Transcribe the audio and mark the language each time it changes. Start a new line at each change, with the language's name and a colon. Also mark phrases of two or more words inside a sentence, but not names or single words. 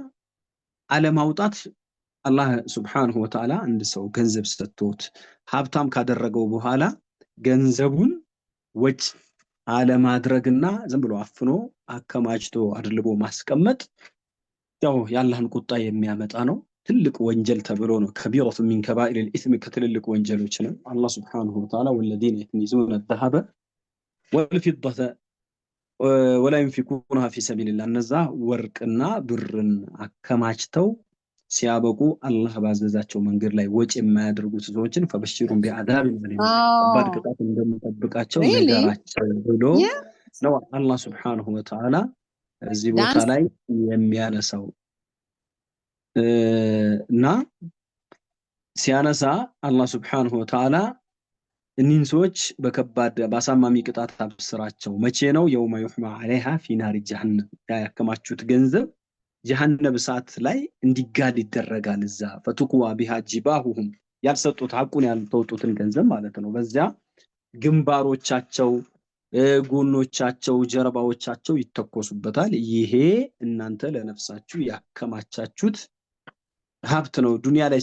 Amharic: አለማውጣት አላህ
Arabic: سبحانه وتعالى
Amharic: አንድ ሰው ገንዘብ ሰጥቶት ሀብታም ካደረገው በኋላ ገንዘቡን ወጭ አለማድረግና ዝም ብሎ አፍኖ አከማችቶ አድልቦ ማስቀመጥ ያው የአላህን ቁጣ የሚያመጣ ነው። ትልቅ ወንጀል ተብሎ ነው
Arabic: كبيرة من كبائر الإثم
Amharic: ከትልልቅ ወንጀሎች ነው። አላህ
Arabic: سبحانه وتعالى والذين يكنزون الذهب والفضة ولا ينفقونها في سبيل الله
Amharic: እነዛ ወርቅና ብርን አከማችተው ሲያበቁ አላህ ባዘዛቸው መንገድ ላይ ወጭ የማያደርጉት ሰዎችን
Arabic: فبشرهم بعذاب
Amharic: ከባድ ቅጣት እንደሚጠብቃቸው ነገራቸው ብሎ ነው አላህ
Arabic: سبحانه وتعالى
Amharic: እዚህ ቦታ ላይ የሚያነሳው እና ሲያነሳ አላህ
Arabic: سبحانه وتعالى
Amharic: እኒህን ሰዎች በከባድ ባሳማሚ ቅጣት አብስራቸው መቼ ነው
Arabic: يوم يحمى عليها في نار جهنم
Amharic: ያከማቹት ገንዘብ ጀሃነም እሳት ላይ እንዲጋል ይደረጋል እዛ
Arabic: فتكوى بها جباههم
Amharic: ያልሰጡት ሐቁን ያልተወጡትን ገንዘብ ማለት ነው በዚያ ግንባሮቻቸው ጎኖቻቸው ጀርባዎቻቸው ይተኮሱበታል ይሄ እናንተ ለነፍሳችሁ ያከማቻችሁት ሀብት ነው ዱንያ ላይ